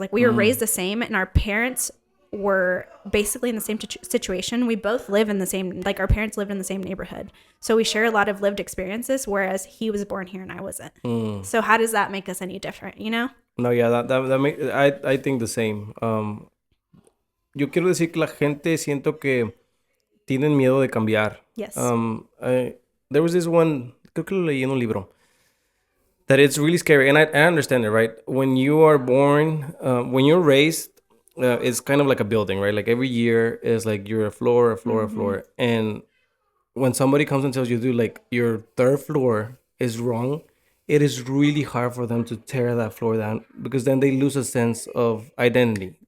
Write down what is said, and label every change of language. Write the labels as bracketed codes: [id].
[en] Like, we were raised the same, and our parents were basically in the same situation. We both live in the same, like, our parents lived in the same neighborhood. So we share a lot of lived experiences, whereas he was born here and I wasn't. So how does that make us any different, you know? No, yeah, that make, I think the same. [es] Yo quiero decir que la gente siento que tienen miedo de cambiar. [en] Yes. There was this one, [es] creo que lo leí en un libro, [en] that it's really scary, and I understand it, right? When you are born, when you're raised, it's kind of like a building, right? Like every year is like you're a floor, and when somebody comes and tells you, dude, like your third floor is wrong, it is really hard for them to tear that floor down, because then they lose a sense of identity.